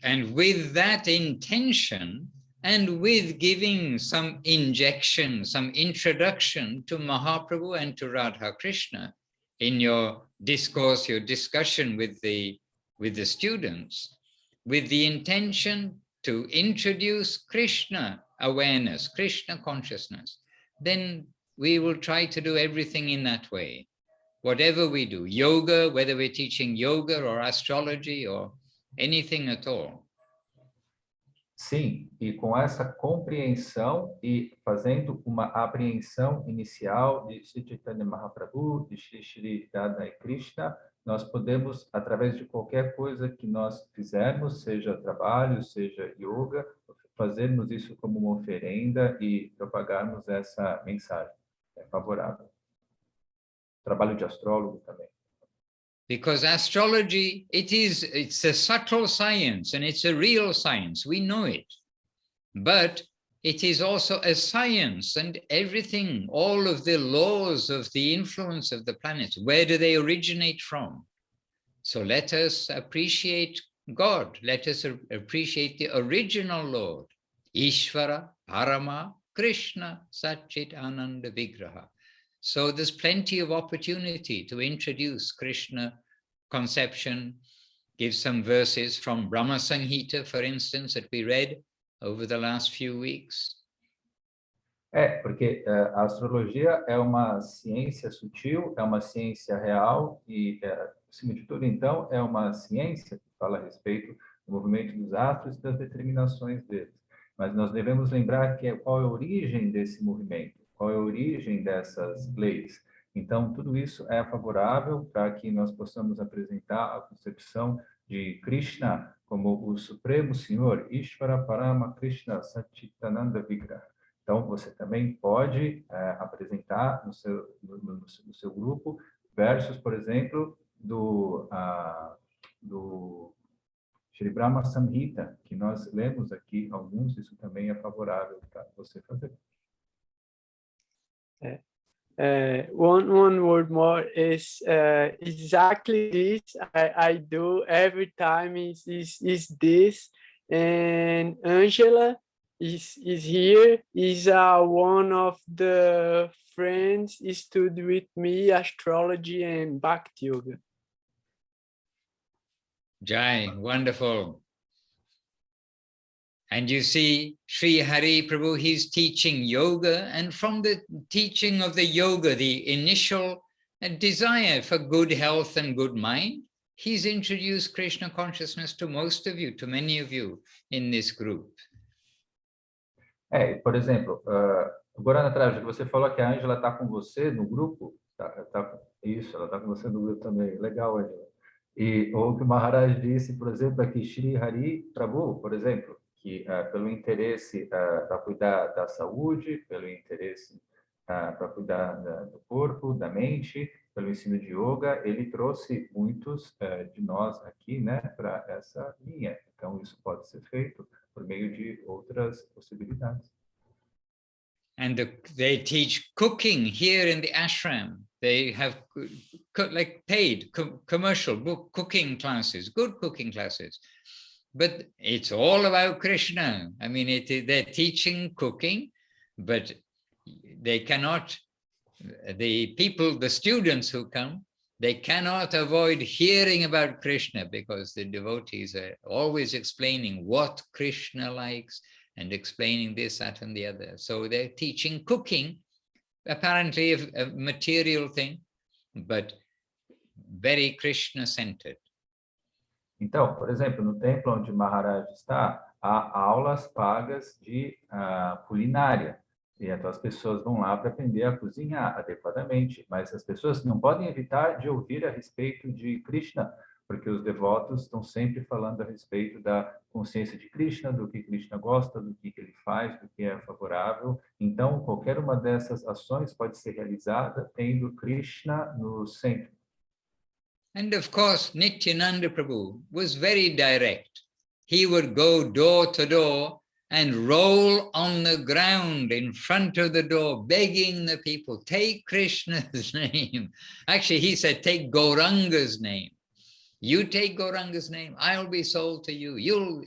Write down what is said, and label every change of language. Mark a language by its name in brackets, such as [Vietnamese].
[English] And with that intention, and with giving some injection, some introduction to Mahaprabhu and to Radha Krishna in your discourse, your discussion with the students, with the intention to introduce Krishna awareness, Krishna consciousness, then we will try to do everything in that way. Whatever we do, yoga, whether we're teaching yoga or astrology or anything at all. [Portuguese] Sim, e com essa compreensão e fazendo uma apreensão inicial de Sri Chaitanya Mahaprabhu, de Shri Radha e Krishna, nós podemos, através de qualquer coisa que nós fizermos, seja trabalho, seja yoga, fazermos isso como uma oferenda e propagarmos essa mensagem. É favorável. Trabalho de astrólogo também. [English] Because astrology, it's a subtle science and it's a real science. We know it. But it is also a science, and everything, all of the laws of the influence of the planets, where do they originate from? So let us appreciate God. Let us appreciate the original Lord, Ishvara, Parama, Krishna, Satchit Ananda Vigraha. So there's plenty of opportunity to introduce Krishna conception, give some verses from Brahma Samhita, for instance, that we read over the last few weeks. [Portuguese] Porque a astrologia é uma ciência sutil, é uma ciência real e, acima de tudo, então, é uma ciência que fala a respeito do movimento dos astros e das determinações deles. Mas nós devemos lembrar qual é a origem desse movimento, qual é a origem dessas leis. Então, tudo isso é favorável para que nós possamos apresentar a concepção de Krishna como o Supremo Senhor, Ishvara Parama Krishna Satchitananda Vigraha. Então, você também pode apresentar no seu grupo versos, por exemplo, do Shri Brahma Samhita, que nós lemos aqui alguns, isso também é favorável para você fazer. [English] One word more is exactly this I do every time is this, and Angela is here, is one of the friends studied with me astrology and Bhakti Yoga. Jai, wonderful. And you see, Sri Hari Prabhu, he's teaching yoga, and from the teaching of the yoga, the initial desire for good health and good mind, he's introduced Krishna consciousness to most of you, to many of you in this group. [Portuguese] Por exemplo, agora, Natália, você falou que a Ângela está com você no grupo. Isso, ela está com você no grupo também. Legal, Ângela. E o que o Maharaj disse, por exemplo, aqui, Sri Hari Prabhu, por exemplo, que pelo interesse para cuidar da saúde, pelo interesse para cuidar do corpo, da mente, pelo ensino de yoga, ele trouxe muitos de nós aqui, né, para essa linha. Então, isso pode ser feito por meio de outras possibilidades. [English] And they teach cooking here in the ashram. They have like paid commercial book cooking classes, good cooking classes. But it's all about Krishna. I mean, they're teaching cooking, but they cannot, the students who come, they cannot avoid hearing about Krishna, because the devotees are always explaining what Krishna likes and explaining this, that, and the other. So they're teaching cooking, apparently a material thing, but very Krishna-centered. [Portuguese] Então, por exemplo, no templo onde Maharaj está, há aulas pagas de culinária. E então as pessoas vão lá para aprender a cozinhar adequadamente. Mas as pessoas não podem evitar de ouvir a respeito de Krishna, porque os devotos estão sempre falando a respeito da consciência de Krishna, do que Krishna gosta, do que ele faz, do que é favorável. Então, qualquer uma dessas ações pode ser realizada tendo Krishna no centro. [English] And of course, Nityananda Prabhu was very direct. He would go door to door and roll on the ground in front of the door, begging the people, take Krishna's name. Actually, he said, take Gauranga's name. You take Gauranga's name, I'll be sold to you.